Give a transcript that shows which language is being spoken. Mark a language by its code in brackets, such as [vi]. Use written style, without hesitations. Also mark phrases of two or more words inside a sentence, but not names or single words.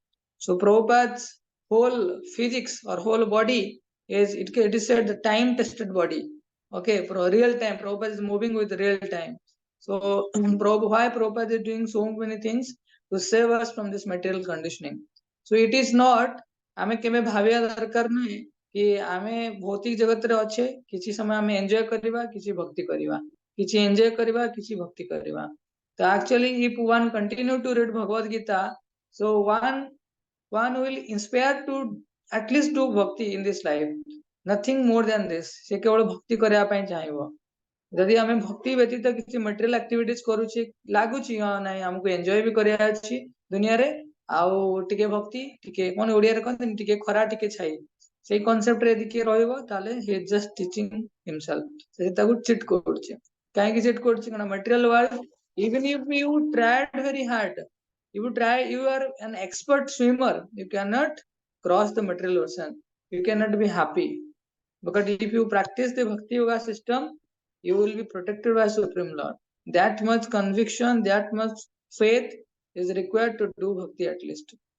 [en] So Prabhupada's whole physics or whole body it is said the time tested body. Okay, for real time, Prabhupada is moving with real time. So why Prabhupada is doing so many things to save us from this material conditioning. So it is not [or] ଆମେ କେବେ ଭାବିବା ଦରକାର ନାହିଁ କି ଆମେ ଭୌତିକ ଜଗତରେ ଅଛେ କିଛି ସମୟ ଆମେ ଏନ୍ଜୟ କରିବା କିଛି ଭକ୍ତି କରିବା କିଛି ଏନ୍ଜୟ କରିବା କିଛି ଭକ୍ତି କରିବା ତ [en] actually if one continue to read Bhagavad Gita, so one will inspire to at least do bhakti in this life, nothing more than this. [or] ସେ କେବଳ ଭକ୍ତି କରିବା ପାଇଁ ଚାହିଁବ ଯଦି ଆମେ ଭକ୍ତି ବ୍ୟତୀତ କିଛି [en] material activities [or] କରୁଛେ ଲାଗୁଛି ହଁ ନାଇଁ ଆମକୁ ଏନ୍ଜୟ ବି କରିବାର ଅଛି ଦୁନିଆରେ ଆଉ ଟିକେ ଭକ୍ତି ଟିକେ କଣ ଓଡିଆରେ କହନ୍ତିନି ଟିକେ ଖରା ଟିକେ ଛାଇ ସେଇ କନସେପ୍ଟ ରେ ଯଦି କିଏ ରହିବ ତାହେଲେ [en] he is just teaching himself [or] ସେ ତାକୁ ଚିଟ୍ କରୁଛି କାହିଁକି ଚିଟ୍ କରୁଛି କାରଣ [en] material world even if you tried very hard you are an expert swimmer, you cannot cross the material ocean, you cannot be happy. Because if you practice the Bhakti Yoga system, you will be protected by Supreme Lord. That much conviction, that much faith is required to do Bhakti at least.